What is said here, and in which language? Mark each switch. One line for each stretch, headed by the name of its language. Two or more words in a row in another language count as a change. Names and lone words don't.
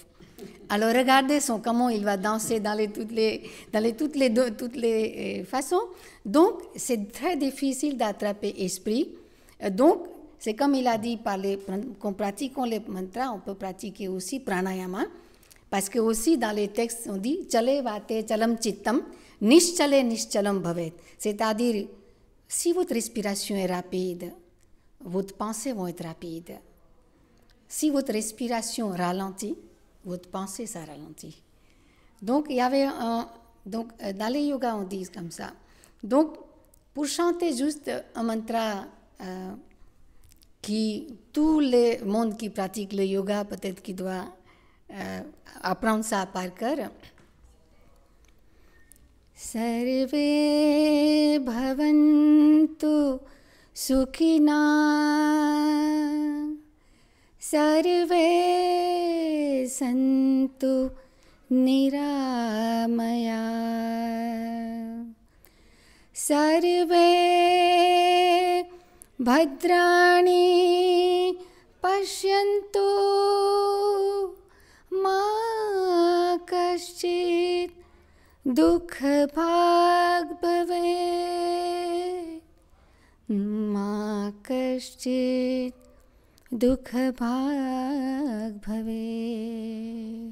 French: Alors regardez comment il va danser dans toutes les façons. Donc, c'est très difficile d'attraper l'esprit. Donc, c'est comme il a dit, qu'en pratiquant les mantras, on peut pratiquer aussi pranayama. Parce que aussi dans les textes, on dit «
Sanskrit: चले वाते चलं चित्तं, निश्चले निश्चलं भवेत् ».
French: C'est-à-dire, si votre respiration est rapide, votre pensée vont être rapide. Si votre respiration ralentit, votre pensée, ça ralentit. Donc, il y avait donc, dans les yogas, on dit comme ça. Donc, pour chanter juste un mantra tout le monde qui pratique le yoga, peut-être qu'il doit apprendre ça par cœur.
Sanskrit: सर्वे भवन्तु सुखिनः, सर्वे सन्तु निरामयाः, सर्वे भद्राणि पश्यन्तु मा कश्चित् दुःख भाग् भवेत्, मा कश्चित् दुःख भाग् भवेत्.